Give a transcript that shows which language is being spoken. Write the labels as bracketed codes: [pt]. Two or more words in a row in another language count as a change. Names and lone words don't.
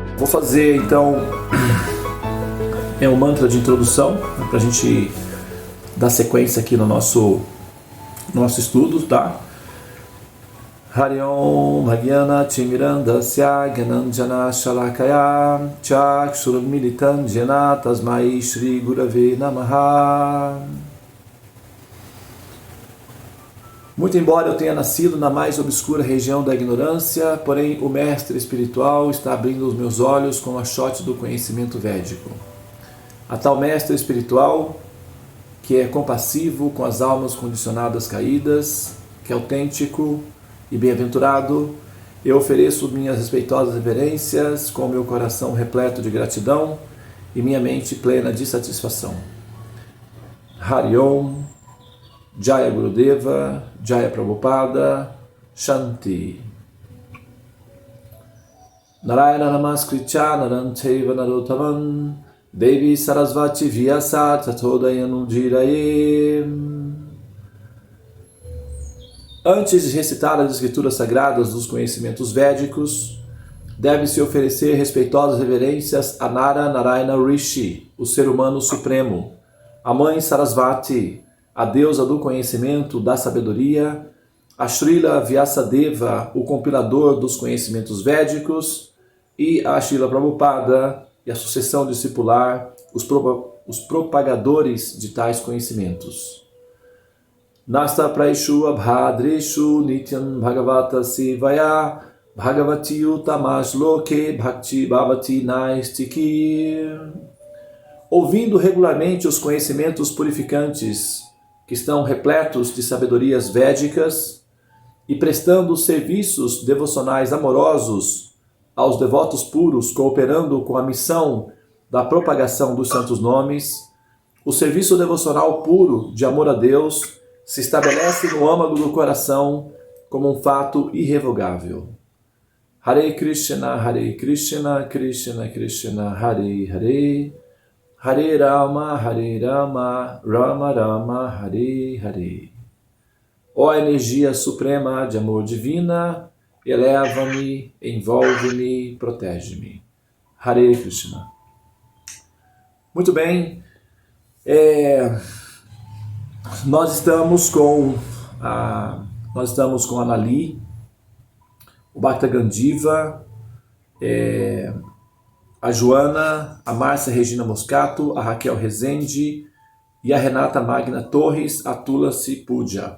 [pt] fazer então um mantra de introdução, né, para a gente dar sequência aqui no nosso estudo, tá? [sa] Hari Om Bhagyana Timirandasya Gyananjana Shalakaya Chakshurmilitam Jena Tasmai Shri Gurave Namaha. [pt] Muito embora eu tenha nascido na mais obscura região da ignorância, porém o mestre espiritual está abrindo os meus olhos com o achote do conhecimento védico. A tal mestre espiritual, que é compassivo com as almas condicionadas caídas, que é autêntico e bem-aventurado, eu ofereço minhas respeitosas reverências com meu coração repleto de gratidão e minha mente plena de satisfação. [sa] Hari Om, Jaya Gurudeva, Jaya Prabhupada, Shanti. Narayana Namaskritya Naranteva Narottamam Devi Sarasvati Vyasa Tatodayamudiraye. [pt] Antes de recitar as escrituras sagradas dos conhecimentos védicos, deve-se oferecer respeitosas reverências a Nara Narayana Rishi, o ser humano supremo, a mãe Sarasvati, a deusa do conhecimento, da sabedoria, a Srila Vyasadeva, o compilador dos conhecimentos védicos, e a Srila Prabhupada e a sucessão discipular, os propagadores de tais conhecimentos. [sa] Nasta praishu abhadreshu nityam bhagavata sivaya bhagavati utamash loke bhakti bhavati naistiki. [pt] Ouvindo regularmente os conhecimentos purificantes que estão repletos de sabedorias védicas e prestando serviços devocionais amorosos aos devotos puros, cooperando com a missão da propagação dos santos nomes, o serviço devocional puro de amor a Deus se estabelece no âmago do coração como um fato irrevogável. [sa] Hare Krishna, Krishna Krishna, Hare Hare, Hare Rama, Rama Rama, Hare Hare. [pt] Ó energia suprema de amor divina, eleva-me, envolve-me, protege-me. [sa] Hare Krishna. [pt] Muito bem, nós estamos com a Nali, o Bhakta Gandiva, a Joana, a Márcia Regina Moscato, a Raquel Rezende e a Renata Magna Torres, a Tulasi Puja.